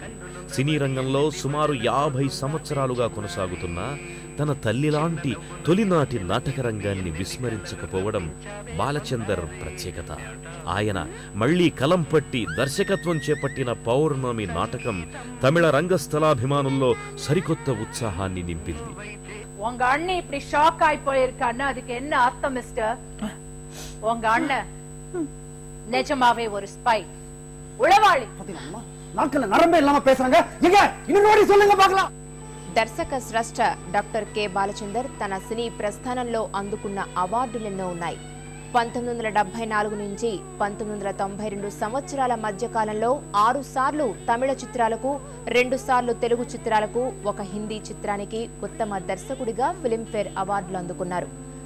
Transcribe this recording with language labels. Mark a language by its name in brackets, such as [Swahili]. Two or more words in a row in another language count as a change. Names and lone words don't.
[Telugu] సినీ రంగంలో సుమారు 50 సంవత్సరాలుగా కొనసాగుతున్న తన తల్లిలాంటి తొలినాటి నాటక రంగాన్ని విస్మరించకపోవడం బాలచందర్ ప్రత్యేకత. ఆయన మళ్లీ కలం పట్టి దర్శకత్వం చేపట్టిన పౌర్ణమి నాటకం తమిళ రంగస్థలాభిమానుల్లో సరికొత్త ఉత్సాహాన్ని నింపింది. [Tamil] உங்க அண்ணன் இப்படி ஷாக் ஆயி போயிருக்கான்னு அதுக்கு என்ன அர்த்தம் மிஸ்டர்? உங்க அண்ணன் நிஜமாவே ஒரு ஸ்பை, உளவாளி. நாக்கல நரம்பே இல்லாம பேசுறாங்க. எங்க இன்னொரு சொல்லுங்க பார்க்கலாம். [Telugu] దర్శక స్రష్ట డాక్టర్ కె బాలచందర్ తన సినీ ప్రస్థానంలో అందుకున్న అవార్డులెన్నో ఉన్నాయి. 1974 నుంచి 1992 సంవత్సరాల మధ్యకాలంలో 6 సార్లు తమిళ చిత్రాలకు, 2 సార్లు తెలుగు చిత్రాలకు, 1 హిందీ చిత్రానికి ఉత్తమ దర్శకుడిగా ఫిల్మ్ఫేర్ అవార్డులు అందుకున్నారు.